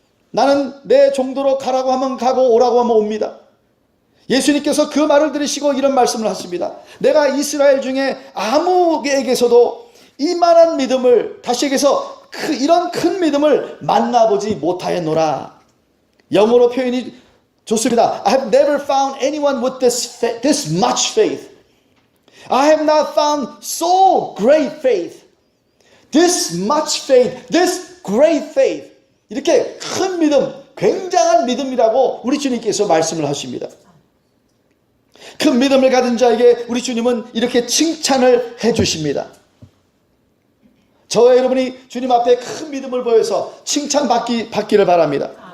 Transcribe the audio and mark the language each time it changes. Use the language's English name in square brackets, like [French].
[Korean] 나는 내 정도로 가라고 하면 가고 오라고 하면 옵니다. 예수님께서 그 말을 들으시고 이런 말씀을 하십니다. 내가 이스라엘 중에 아무에게서도 이만한 믿음을, 다시 얘기해서 이런 큰 믿음을 만나보지 못하였노라. 영어로 표현이 좋습니다. [English] I have never found anyone with this much faith. I have not found so great faith. This much faith, this great faith. [Korean] 이렇게 큰 믿음, 굉장한 믿음이라고 우리 주님께서 말씀을 하십니다. 큰 믿음을 가진 자에게 우리 주님은 이렇게 칭찬을 해주십니다. 저와 여러분이 주님 앞에 큰 믿음을 보여서 칭찬받기를 바랍니다.